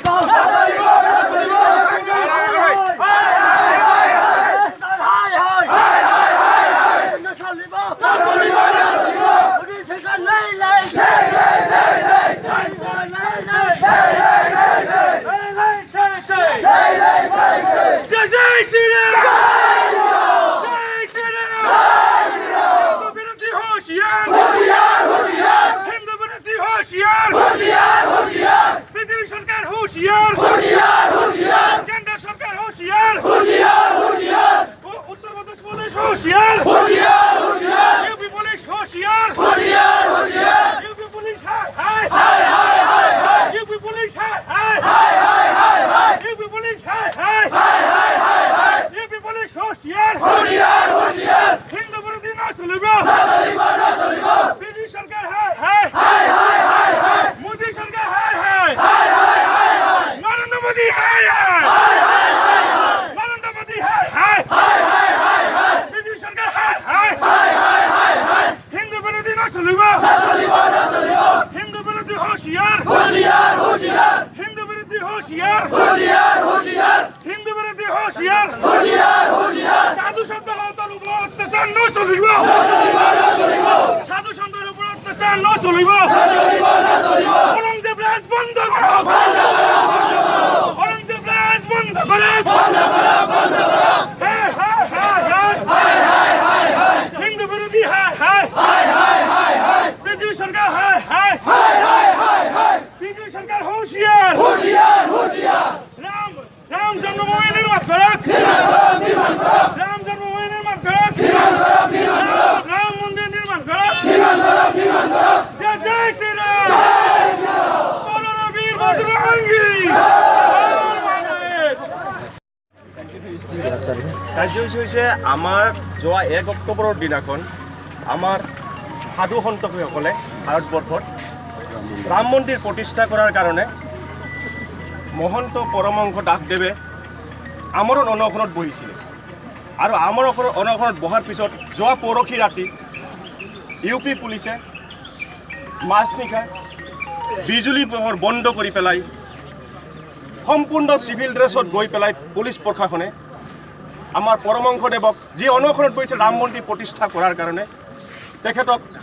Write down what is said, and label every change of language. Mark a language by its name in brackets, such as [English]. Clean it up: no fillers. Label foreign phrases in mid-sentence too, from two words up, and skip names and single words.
[Assamese] নচলিব, নচলিব। হাই হাই হাই, হাই, হাই, হাই। নচলিব, নচলিব, নচলিব। মোদী চৰকাৰ লাই লাই জয়, জয়, জয়, জয়। লাই লাই জয়, জয়, জয়, জয়। লাই লাই জয় জয় জয়, জয়, জয়, জয়। জয় শ্রীরাম জয় শ্রীরাম। জয় শ্রীরাম জয় শ্রীরাম। হিন্দু বিরোধী হুঁশিয়ার হুঁশিয়ার, হুঁশিয়ার। হিন্দু বিরোধী হুঁশিয়ার হুঁশিয়ার, হুঁশিয়ার। পৃথিবী সরকার হুঁশিয়ার হুঁশিয়ার, হুঁশিয়ার। কেন্দ্র সরকার হুঁশিয়ার হুঁশিয়ার, হুঁশিয়ার। উত্তরপ্রদেশ পুলিশ হুঁশিয়ার হুঁশিয়ার, হুঁশিয়ার। ইউপি পুলিশ হুঁশিয়ার হুঁশিয়ার, হুঁশিয়ার। ইউপি পুলিশ হাই হাই হাই, হাই, হাই, হাই। ইউপি পুলিশ হাই হাই হাই, হাই, হাই, হাই। ইউপি পুলিশ হাই হাই হাই, হাই, হাই, হাই। ইউপি পুলিশ হুঁশিয়ার হুঁশিয়ার, হুঁশিয়ার। হিন্দু বিরোধী না চলিব নচলিব, নচলিব। বিজেপি সরকার হাই হাই হাই, হাই, হাই, হাই। মোদী সরকার হাই হাই হাই, হাই, হাই, হাই। নরেন্দ্র মোদী হাই হাই হাই, হাই, হাই, হাই। নরেন্দ্র মোদী হাই হাই হাই, হাই, হাই, হাই। বিজেপি সরকার হাই হাই হাই, হাই, হাই, হাই। হিন্দু বিরোধী না চলিব নচলিব, নচলিব। হিন্দু বিরোধী হুঁশিয়ার হুঁশিয়ার, হুঁশিয়ার। হিন্দু বিরোধী হুঁশিয়ার হুঁশিয়ার, হুঁশিয়ার। হিন্দু বিরোধী হুঁশিয়ার হুঁশিয়ার, হুঁশিয়ার। সাধু সন্ত হওয়ার উপর অত্যাচার ন চলিব নচলিব, নচলিব। সাধু সন্তের উপর অত্যাচার ন চলিব নচলিব, নচলিব। [Hindi] औरंगज़ेब राज बंद करो औरंगज़ेब राज बंद करो बंद करो, बंद करो। [Assamese] হাই হাই হাই হাই হাই, হাই, হাই, হাই। হিন্দু বিরোধী হাই হাই হাই, হাই, হাই, হাই। বিজেপি সরকার হাই হাই হাই, হাই, হাই, হাই। বিজেপি সরকার হুঁশিয়ার হুঁশিয়ার, হুঁশিয়ার। রাম জন্মভূমি নির্মাণ করক [Hindi] निर्माण करो, निर्माण करो। [Assamese] রাম জন্মভূমি নির্মাণ করক [Hindi] निर्माण करो, निर्माण करो। [Assamese] রাম মন্দির নির্মাণ করক [Hindi] निर्माण करो, निर्माण करो। [Assamese] জয় জয় শ্রীরাম জয় শ্রীরাম। [Hindi] बोलो वीर बजरंगी [Assamese] কাৰ্যসূচী হৈছে আমাৰ যোৱা 1 অক্টোবৰৰ দিনাখন আমাৰ সাধু সন্তসকলে ভাৰতবৰ্ষত ৰাম মন্দিৰ প্ৰতিষ্ঠা কৰাৰ কাৰণে মহন্ত পৰমহংস দাসদেৱে আমৰণ অনশনত বহিছিলে আৰু আমৰণ অনশনত বহাৰ পিছত যোৱা পৰহি ৰাতি ইউপি পুলিচে মাজনিশা বিজুলী পোহৰ বন্ধ কৰি পেলাই সম্পূৰ্ণ চিভিল ড্ৰেছত গৈ পেলাই পুলিচ প্ৰশাসনে আমাৰ পৰমহংসদেৱক যি অনশনত বহিছে ৰাম মন্দিৰ প্ৰতিষ্ঠা কৰাৰ কাৰণে তেখেতক